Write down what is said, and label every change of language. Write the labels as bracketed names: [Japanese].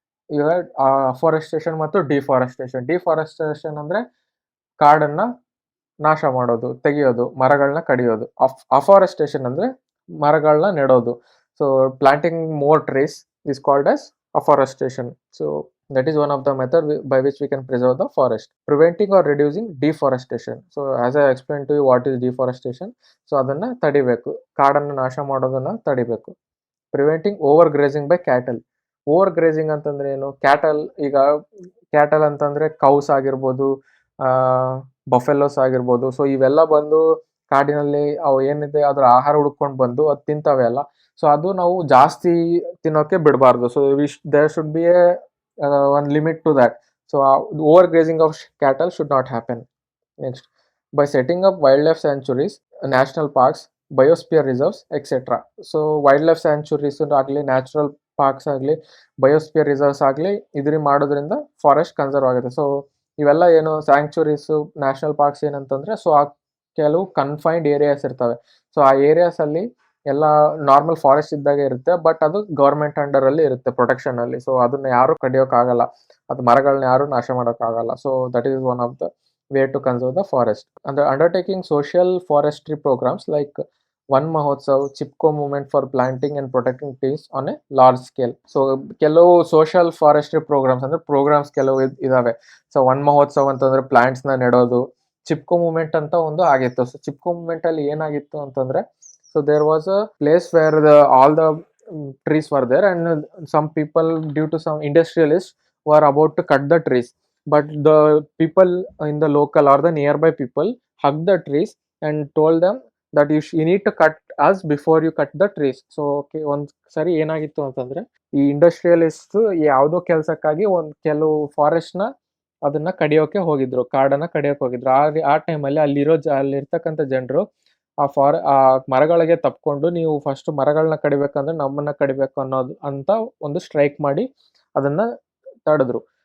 [Kannada] ಈಗ ಅಫಾರೆಸ್ಟೇಷನ್ ಮತ್ತು deforestation. Deforestation ಅಂದ್ರೆ ಕಾಡನ್ನ ನಾಶ ಮಾಡೋದು, ತೆಗೆಯೋದು, ಮರಗಳನ್ನ ಕಡಿಯೋದು. ಅಫಾರೆಸ್ಟೇಷನ್ ಅಂದ್ರೆ ಮರಗಳನ್ನ ನೆಡೋದು. [English] So planting more trees is called as afforestation. So That is one of the method by which we can preserve the forest. Preventing or reducing deforestation. So as I explained to you what is deforestation, so [Kannada] ಅದನ್ನ ತಡಿಬೇಕು, ಕಾಡನ್ನು ನಾಶ ಮಾಡೋದನ್ನ ತಡಿಬೇಕು. [English] Preventing overgrazing by cattle. [Kannada] Over grazing ಅಂತಂದ್ರೆ ಏನು? Cattle, ಈಗ cattle ಅಂತಂದ್ರೆ ಕೌಸ್ ಆಗಿರ್ಬೋದು, buffaloes ಆಗಿರ್ಬೋದು. ಸೊ ಇವೆಲ್ಲ ಬಂದು ಕಾಡಿನಲ್ಲಿ ಅವು ಏನಿದೆ ಅದ್ರ ಆಹಾರ ಹುಡ್ಕೊಂಡು ಬಂದು ಅದು ತಿಂತವೆ ಅಲ್ಲ. [English] so [Kannada] ಅದು ನಾವು ಜಾಸ್ತಿ ತಿನ್ನೋಕೆ ಬಿಡಬಾರ್ದು. [English] So there should be a one limit to that. So overgrazing of cattle should not happen. Next, by setting up wildlife sanctuaries, national parks, biosphere reserves, etc. [Kannada] So wildlife sanctuaries ಆಗಲಿ, natural parks ಆಗಲಿ, biosphere reserves ಆಗಲಿ, ಇದರಿಂದ ಮಾಡೋದ್ರಿಂದ forest conserve ಆಗುತ್ತೆ. So ಇವೆಲ್ಲ ಏನು ಸ್ಯಾಂಕ್ಚುರೀಸು, national parks ಏನಂತಂದರೆ, so ಆ ಕೆಲವು ಕನ್ಫೈನ್ಡ್ ಏರಿಯಾಸ್ ಇರ್ತವೆ. ಸೊ ಆ ಏರಿಯಾಸಲ್ಲಿ ಎಲ್ಲ ನಾರ್ಮಲ್ ಫಾರೆಸ್ಟ್ ಇದ್ದಾಗೆ ಇರುತ್ತೆ, ಬಟ್ ಅದು ಗೌರ್ಮೆಂಟ್ ಅಂಡರಲ್ಲಿ ಇರುತ್ತೆ, ಪ್ರೊಟೆಕ್ಷನಲ್ಲಿ. ಸೊ ಅದನ್ನ ಯಾರು ಕಡಿಯೋಕ್ಕಾಗಲ್ಲ, ಅದು ಮರಗಳನ್ನ ಯಾರು ನಾಶ ಮಾಡೋಕ್ಕಾಗಲ್ಲ. [English] So that is one of the way to conserve the forest. And the undertaking social forestry programs like One Mahotsav, Chipko movement for planting and protecting trees on a large scale. [Kannada] So ಕೆಲವು social forestry programmes ಅಂದ್ರೆ programmes ಕೆಲವು ಇದಾವೆ. So one Mahotsav ಅಂತಂದ್ರೆ plants ನ ನೆಡೋದು. Chipko movement ಅಂತ ಒಂದು ಆಗಿತ್ತು. [English] so Chipko movement [Kannada] ಅಲ್ಲಿ ಏನಾಗಿತ್ತು ಅಂತಂದ್ರೆ, [English] So there was a place where all the trees were there, and some people, due to some industrialists, were about to cut the trees. But the people in the local or the nearby people hugged the trees and told them that you need to cut us before you cut the trees. [Kannada] So okay, ಒಂದ್ ಸರಿ ಏನಾಗಿತ್ತು ಅಂತಂದ್ರೆ, ಈ industrialist ಯಾವುದೋ ಕೆಲಸಕ್ಕಾಗಿ ಕೆಲವು forest ನ ಅದನ್ನ ಕಡಿಯೋಕೆ ಹೋಗಿದ್ರು, ಕಾಡನ್ನ ಕಡಿಯೋಕೆ ಹೋಗಿದ್ರು. ಆ ಟೈಮಲ್ಲಿ ಅಲ್ಲಿರ್ತಕ್ಕಂಥ ಜನರು ಆ ಮರಗಳಿಗೆ ತಪ್ಕೊಂಡು, ನೀವು ಫಸ್ಟ್ ಮರಗಳನ್ನ ಕಡಿಬೇಕಂದ್ರೆ ನಮ್ಮನ್ನ ಕಡಿಬೇಕು ಅನ್ನೋದು ಅಂತ ಒಂದು ಸ್ಟ್ರೈಕ್ ಮಾಡಿ ಅದನ್ನ ತಡೆದ್ರು.